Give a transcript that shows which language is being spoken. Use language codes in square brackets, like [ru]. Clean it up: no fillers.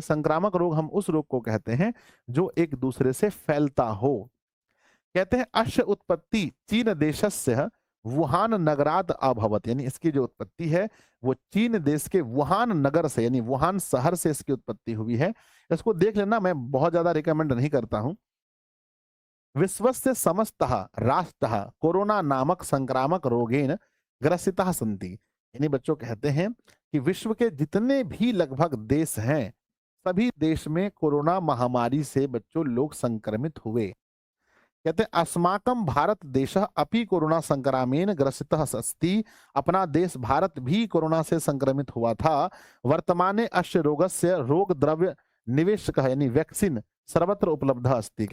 [hi] संक्रामक रोग हम उस रोग को कहते हैं जो एक दूसरे से फैलता हो। कहते हैं [sa] अस्य उत्पत्ति चीन देशस्य वुहान नगरात अभवत, [hi] यानी इसकी जो उत्पत्ति है वो चीन देश के वुहान नगर से, यानी वुहान शहर से इसकी उत्पत्ति हुई है। इसको देख लेना, मैं बहुत ज्यादा रिकमेंड नहीं करता हूं। [sa] विश्वस्य समस्तः राष्ट्रः कोरोना नामक संक्रामक रोगेन ग्रसितः सन्ति। [hi] यानी बच्चों कहते हैं कि विश्व के जितने भी लगभग देश हैं, सभी देश में कोरोना महामारी से बच्चों लोग संक्रमित हुए। कहते हैं [sa] अस्माकं भारत देशः अपि कोरोना संक्रामेन ग्रसितः अस्ति। [hi] अपना देश भारत भी कोरोना से संक्रमित हुआ था। [sa] वर्तमाने अस्य रोगस्य रोग द्रव्य निवेशकः, यानी वैक्सीन सर्वत्र उपलब्ध अस्ति।